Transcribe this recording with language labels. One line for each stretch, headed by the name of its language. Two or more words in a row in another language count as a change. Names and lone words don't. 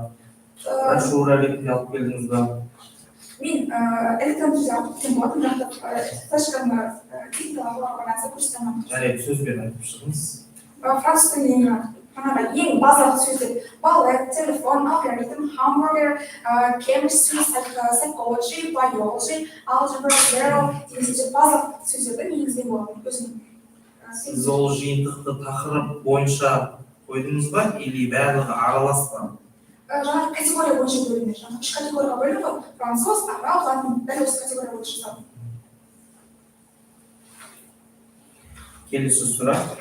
Kazakh: Брошюра ретінде алып келдіңіз ба? Мен электронды түрде алып кеткен болатын, бірақ та флешканы техникалық байланысты көрсете алмадым. Жарайды, сөзбен айтып шығыңыз. Француз тілінен ең базалық сөздер балет, телефон, алгоритм,
English: hamburger, chemistry, psychology, biology, algebra, zero
Kazakh: деген сөздер базалық сөздерді негізген болатын өзім. Сіз ол жиынтықты тақырып бойынша қойдыңыз ба, или барлығы аралас па? Жаңағы категория бойынша бөлінді. Жаңағы 3 категорияға бөлінді ғой. Француз, араб, латын, дәл осы категория бойынша жасадым. Келесі сұрақ.